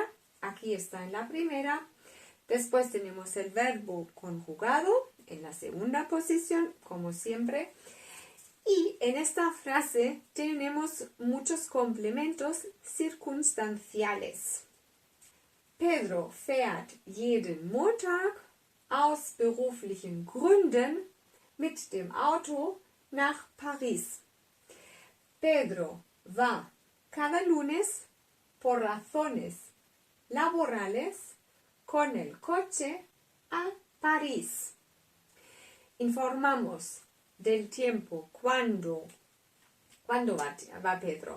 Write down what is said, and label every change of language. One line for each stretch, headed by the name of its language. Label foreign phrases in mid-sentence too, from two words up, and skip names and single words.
Spanish: Aquí está en la primera. Después tenemos el verbo conjugado en la segunda posición, como siempre. Y en esta frase tenemos muchos complementos circunstanciales.
German: Pedro fährt jeden Montag aus beruflichen Gründen mit dem Auto nach París.
Spanish: Pedro va cada lunes por razones laborales con el coche a París. Informamos del tiempo cuando va Pedro.